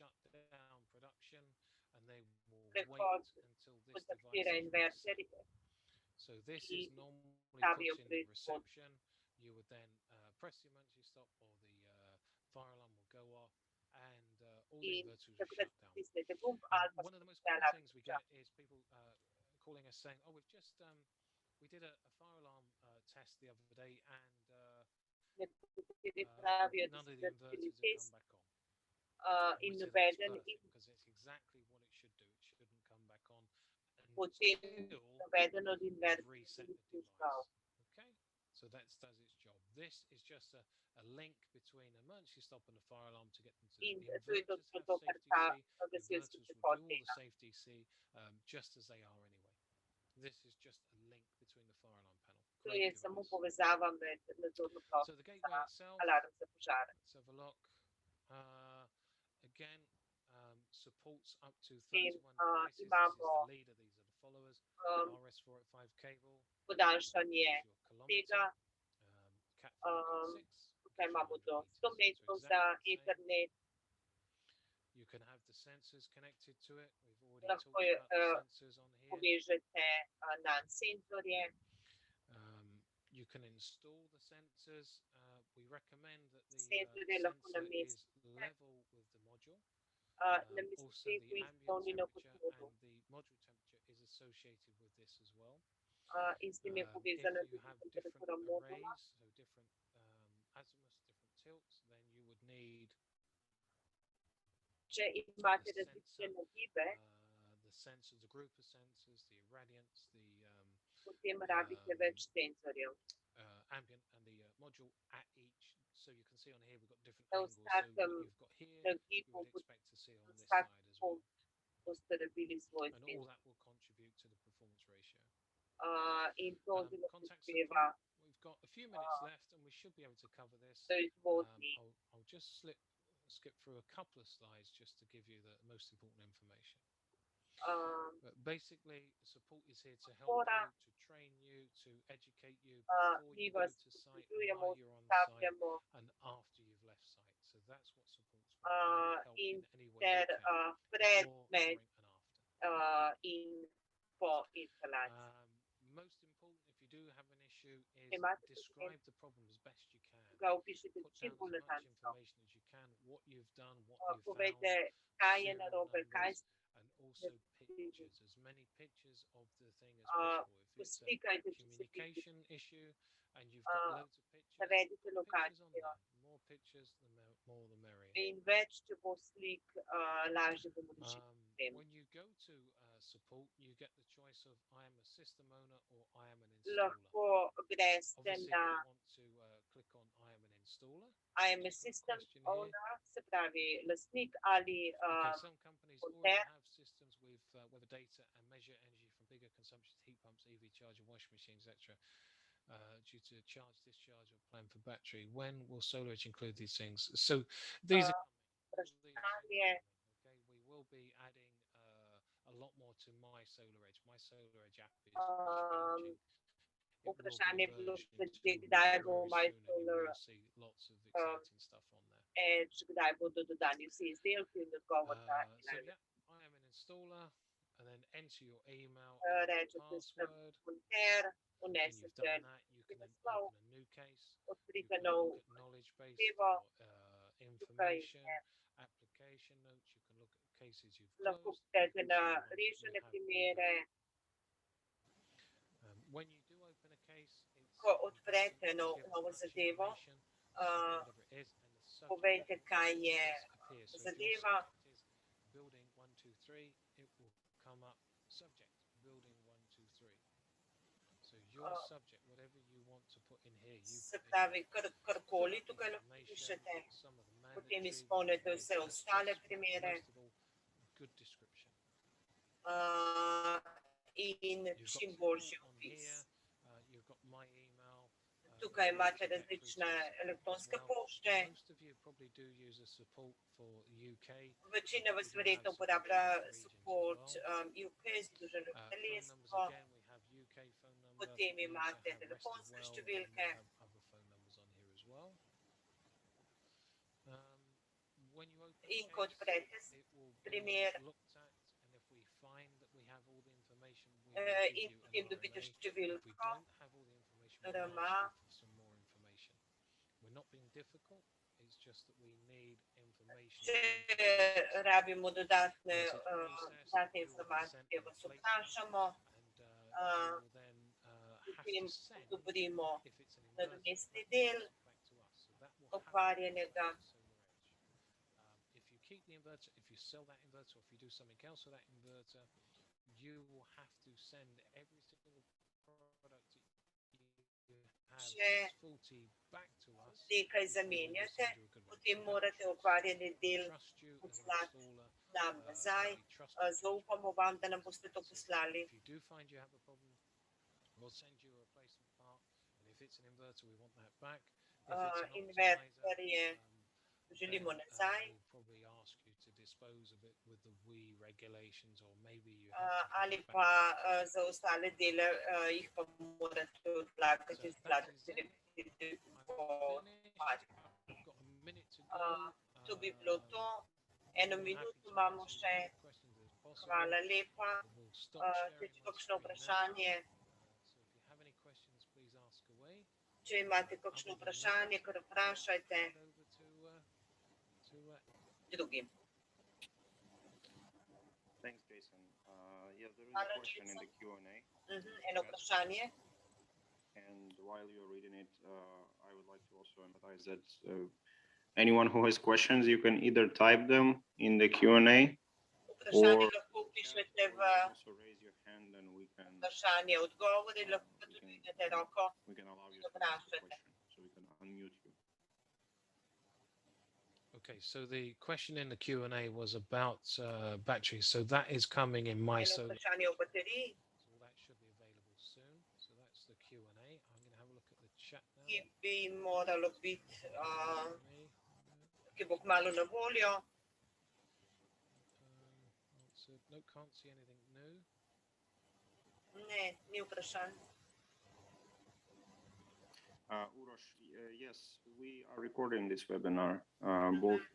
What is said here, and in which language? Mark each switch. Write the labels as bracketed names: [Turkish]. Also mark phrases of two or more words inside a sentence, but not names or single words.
[English] shut down production and they will [Slovenian] prehod [English] wait until this device [Slovenian] kontaktira [English] is reset. [Slovenian] inverterje [English] So this [Slovenian] ki [English] is normally [Slovenian] stavijo [English] put in the [Slovenian] proizvod. [English] reception. You would then press the emergency stop or the fire alarm will go off and all the [Slovenian] In [English] inverters will [Slovenian] tako da [English] shut down. [Slovenian] stisnete gumb ali pa [English] One of the most [Slovenian] stisnete [English] common [Slovenian] alarm [English] things we [Slovenian] požar. [English] get is people calling us saying, "Oh, we've just we did a fire alarm test the other day and [Slovenian] Nekateri pravijo, da [English] none [Slovenian] so [English] of the [Slovenian] naredili [English] inverters have [Slovenian] test [English] come back on." And [Slovenian] in [English] we say that's [Slovenian] nobeden [English] perfect [Slovenian] in [English] because it's exactly what it should do. It shouldn't come back on [Slovenian] potem [English] until [Slovenian] nobeden od [English] you've [Slovenian] inverterjev [English] reset [Slovenian] ni [English] the [Slovenian] prižgal. [English] device. Okay, so that does its job. This is just a link between an emergency stop and a fire alarm to get them to [Slovenian] In [English] the [Slovenian] to je [English] inverters [Slovenian] točno [English] have [Slovenian] to, kar [English] safety [Slovenian] ta [English] C. The [Slovenian] gasilski [English] inverters will [Slovenian] prehod [English] do all the [Slovenian] dela. [English] safety C just as they are anyway. This is just a link between the fire alarm panel. [Slovenian] To [English] Great [Slovenian] je samo [English] device. [Slovenian] povezava med nadzorno [English] So [Slovenian] ploščo [English] the gateway [Slovenian] za [English] itself, [Slovenian] alarm za požare. [English] let's have a look. Again, supports up to [Slovenian] In [English] 31 devices. This is [Slovenian] imamo [English] the leader, these are the followers. um, RS485 cable, [Slovenian] podaljšanje [English] is your kilometer. [Slovenian] tega. [English] Cat 4, Cat 6. [Slovenian] Tukaj [English] gives you [Slovenian] imamo 100 do [English] meters. [Slovenian] 100 [English] So [Slovenian] metrov [English] exactly [Slovenian] za [English] the same. [Slovenian] internet. [English] You can have the sensors connected to it. We've already [Slovenian] Lahko [English] talked about the sensors on here. [Slovenian] povežete na senzorje. [English] You can install the sensors. We recommend that the [Slovenian] Senzorje lahko [English] sensor is [Slovenian] namestite. [English] level with the module. [Slovenian] Namestite [English] Also, [Slovenian] jih [English] the [Slovenian] v [English] ambient [Slovenian] izpolnjeno [English] temperature [Slovenian] podrobo. [English] and the module temperature is associated with this as well. [Slovenian] In s tem je [English] If [Slovenian] povezana [English] you [Slovenian] tudi [English] have different [Slovenian] temperatura modula. [English] arrays, so different azimuths, different tilts, then you would need [Slovenian] Če imate [English] the [Slovenian] različne [English] sensor, [Slovenian] nagibe, [English] the sensors, the group of sensors, the irradiance, the [Slovenian] potem rabite več senzorjev. [English] ambient and the module at each. So you can see on here we've got different [Slovenian] Na [English] angles. So [Slovenian] vsakem [English] what you've got here, you [Slovenian] nagibu [English] would expect to see on this [Slovenian] vsak [English] side as well. [Slovenian] boste rabili svoj [English] And all [Slovenian] senzor. [English] that will contribute to the performance ratio. [Slovenian] In to zelo [English] Contact [Slovenian] prispeva [English] support. We've got a few minutes left and we should be able to cover this. [Slovenian] proizvodnji. [English] I'll just skip through a couple of slides just to give you the most important information. But basically, support is here to help [Slovenian] Podpora. [English] you, to train you, to educate you before [Slovenian] Mi [English] you go [Slovenian] vas [English] to site, [Slovenian] usposabljamo, [English] while you're on site, [Slovenian] usposabljamo [English] and after you've left site. So that's what support's for. Help [Slovenian] in [English] in any way you [Slovenian] ter [English] can, [Slovenian] pred, [English] before, [Slovenian] med [English] during, and after. [Slovenian] in po instalaciji. [English] Most important, if you do have an issue, is [Slovenian] Imate [English] describe the problem as best you can. [Slovenian] ga opišite [English] Put [Slovenian] čim [English] down [Slovenian] bolj [English] as much [Slovenian] natančno. [English] information as you can, what you've done, what you've found, [Slovenian] Povejte, kaj je [English] serial [Slovenian] narobe, kaj [English] numbers, and also pictures, as many pictures of the thing as possible. If it's a [Slovenian] poslikajte, če se vidi. [English] communication issue and you've got loads of pictures, [Slovenian] Navedite [English] put pictures on [Slovenian] lokacijo. [English] there. More pictures, the more the merrier. [Slovenian] In več, če bo slik, lažje bomo rešili problem. [English] When you go to support, you get the choice of I am a system owner or I am an installer. [Slovenian] Lahko greste [English] Obviously, [Slovenian] na [English] you want to click on I am an installer. I am a Just got a system question here. owner, [Slovenian] se pravi lasnik ali [English] Okay, some companies already [Slovenian] monter. [English] have systems with weather data and measure energy from bigger consumption heat pumps, EV charger, washing machines, etc. Due to charge, discharge, or plan for battery. When will SolarEdge include these things? So these are coming. All these things are [Slovenian] vprašanje. [English] coming. Okay, we will be adding a lot more to my SolarEdge. My SolarEdge app is changing. It will be [Slovenian] Vprašanje je bilo, [English] version 2 [Slovenian] glede, kdaj bo [English] very My soon, and you Solar will see lots of exciting stuff on there. Edge, [Slovenian] kdaj bodo dodani vsi izdelki in odgovor na [English] So yeah, I am an installer, and then enter your email [Slovenian] rečete, [English] and [Slovenian] sem [English] password. [Slovenian] monter, [English] When you've [Slovenian] unesete [English] done that, you can then [Slovenian] naslov, [English] open a new case. You [Slovenian] odprite [English] can [Slovenian] nov [English] look at knowledge base [Slovenian] zahtevo. [English] for information, application notes. You can look at cases you've [Slovenian] lahko [English] closed. [Slovenian] gledate [English] You [Slovenian] na [English] can see the ones that we [Slovenian] rešene [English] have [Slovenian] primere. [English] when you do open a case, it's [Slovenian] Ko [English] important [Slovenian] odprete [English] to give [Slovenian] novo [English] much [Slovenian] zadevo, [English] information, whatever it is, and the subject [Slovenian] povejte, kaj je [English] appears. So if your [Slovenian] zadeva. [English] subject is building 1, 2, 3, it will come up subject building 1, 2, 3. So your subject, whatever you want to put in here, you [Slovenian] Se [English] put [Slovenian] in pravi, [English] here. [Slovenian] karkoli tukaj lahko [English] Information, [Slovenian] pišete, [English] some of the [Slovenian] potem [English] mandatory, [Slovenian] izpolnite vse [English] that's [Slovenian] ostale [English] what's [Slovenian] primere. [English] most of all good description. [Slovenian] In [English] You've got [Slovenian] čim [English] support [Slovenian] boljši [English] on [Slovenian] opis. [English] here. You've got my email. [Slovenian] Tukaj [English] if you want [Slovenian] imate [English] to get through to [Slovenian] različne [English] the support as [Slovenian] elektronske [English] well. [Slovenian] pošte. [English] Most of you probably do use a support for UK. [Slovenian] Večina vas [English] We do [Slovenian] verjetno [English] have support [Slovenian] uporablja [English] for regions as [Slovenian] support [English] well. [Slovenian] UK, Združeno [English] Phone numbers [Slovenian] kraljestvo, [English] again, we have UK phone number, but [Slovenian] potem [English] we also [Slovenian] imate [English] have rest of [Slovenian] telefonske [English] world, and [Slovenian] številke. [English] we have other phone numbers on here as well. When you open [Slovenian] In [English] a [Slovenian] ko [English] case, [Slovenian] odprete [English] it will be [Slovenian] primer [English] looked at, and if we find that we have all the information, we will give [Slovenian] in [English] you [Slovenian] potem [English] an [Slovenian] dobite [English] RMA. If we [Slovenian] številko [English] don't have all the information, we'll [Slovenian] RMA. [English] ask you for some more information. We're not being difficult, it's just that we need information. [Slovenian] Če rabimo dodatne [English] Once it's processed, you will be sent [Slovenian] informacije, [English] a [Slovenian] vas [English] replacement, [Slovenian] vprašamo, [English] and you will then have [Slovenian] potem [English] to send, [Slovenian] odobrimo [English] if it's an inverter, [Slovenian] nadomestni [English] that [Slovenian] del [English] inverter back to us. So that will happen [Slovenian] okvarjenega. [English] on SolarEdge. If you keep the inverter, if you sell that inverter, or if you do something else with that inverter, you will have to send every single product that you have [Slovenian] Če [English] that's faulty back to us. [Slovenian] nekaj [English] before we will [Slovenian] zamenjate, [English] send you a good one. [Slovenian] potem [English] So that [Slovenian] morate [English] shows [Slovenian] okvarjeni [English] that we [Slovenian] del [English] trust you as an [Slovenian] poslati [English] installer, [Slovenian] nam nazaj. [English] we trust your judgment. [Slovenian] Zaupamo vam, da nam boste to [English] So [Slovenian] poslali. [English] if you do find you have a problem, we'll send you a replacement part, and if it's an inverter, we want that back. If it's an [Slovenian] Inverter je [English] then [Slovenian] želimo nazaj. [English] we'll probably ask you to dispose of it with the WE regulations, or maybe you have to give [Slovenian] Ali [English] it back. [Slovenian] pa za ostale dele jih pa morate odlagati [English] So that [Slovenian] skladno [English] is [Slovenian] z [English] it. [Slovenian] direktivo [English] I've finished. I've got a minute to go. [Slovenian] To bi bilo to. Eno [English] More than happy [Slovenian] minuto [English] to [Slovenian] imamo [English] answer as [Slovenian] še. [English] many questions as possible. [Slovenian] Hvala lepa. [English] We'll stop [Slovenian] Če [English] sharing [Slovenian] je [English] my [Slovenian] kakšno [English] screen now. [Slovenian] vprašanje, [English] So if you have any questions, please ask away. [Slovenian] če imate kakšno vprašanje, kar vprašajte [English] Hand over to [Slovenian] drugim. [English] Thanks, Jason. Yeah, there is a question in the Q&A. [Slovenian] Eno vprašanje. [English] And while you're reading it, I would like to also emphasize that anyone who has questions, you can either type them in the Q&A, [Slovenian] Vprašanje lahko pišete v [English] also raise your hand and we can [Slovenian] vprašanje odgovori, lahko pa tudi dvignete roko. [English] allow you to ask the question, so we can unmute you. Okay, so the question in the Q&A was about batteries. So that is coming in my [Slovenian] Eno [English] solar. [Slovenian] vprašanje o bateriji, [English] So that should be available soon. So that's the Q&A. I'm going to have a look at the chat now. [Slovenian] ki bi moralo biti, [English] Me. [Slovenian] ki bo kmalu na voljo. [English] Answered. No, can't see anything new. [Slovenian] Ne, ni vprašanj. [English] Uroš, yes, we are recording this webinar, both in